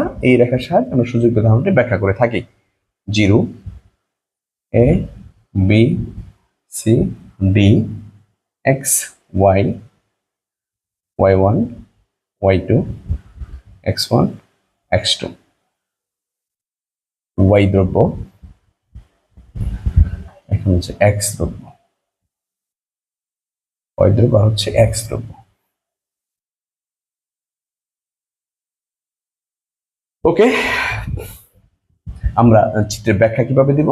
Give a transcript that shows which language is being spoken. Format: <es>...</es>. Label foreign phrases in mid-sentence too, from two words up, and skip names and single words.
<bn>এই রেখার সাহায্যে আমরা সুযোগ ব্যয় ধারণাটি ব্যাখ্যা করে থাকি। 0 A B C D X Y Y1 Y2 X1 X2 Y দ্রব্য, এখন হচ্ছে X দ্রব্য, Y দ্রব্য আর হচ্ছে X দ্রব্য। ওকে, আমরা চিত্রের ব্যাখ্যা কিভাবে দিব?</bn>